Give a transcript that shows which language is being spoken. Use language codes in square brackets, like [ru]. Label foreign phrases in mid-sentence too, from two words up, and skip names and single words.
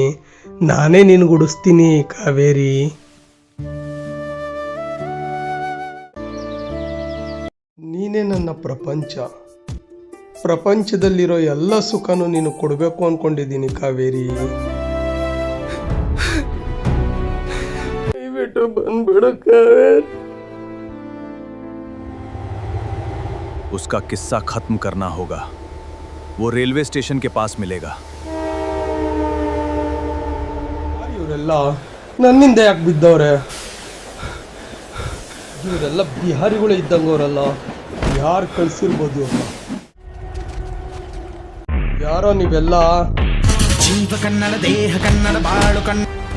[kn] ನಾನೇ ನಿನಗುಡಿಸ್ತೀನಿ ಕಾವೇರಿ. ನೀನೇ ನನ್ನ ಪ್ರಪಂಚ. ಪ್ರಪಂಚದಲ್ಲಿರೋ ಎಲ್ಲ ಸುಖನೂ ನೀನು ಕೊಡಬೇಕು ಅಂದ್ಕೊಂಡಿದ್ದೀನಿ ಕಾವೇರಿ. ದಯವಿಟ್ಟು ದಯವಿಟ್ಟು ಬಂದ್ಬಿಡು ಕಾವೇರಿ. [hi] उसका किस्सा खत्म करना होगा। वो रेलवे स्टेशन के पास मिलेगा। [kn] ಇವರೆಲ್ಲ ನನ್ನಿಂದ ಯಾಕೆ ಬಿದ್ದವ್ರೆ? ಇವರೆಲ್ಲ ಬಿಹಾರಿಗಳು ಇದ್ದಂಗವರಲ್ಲ, ಯಾರು ಕಳ್ಸಿರ್ಬೋದು? ಯಾರೋ ನೀವೆಲ್ಲ ಜೀವ ಕನ್ನಡ ದೇಹ ಕನ್ನಡ ಬಾಳು ಕನ್ನಡ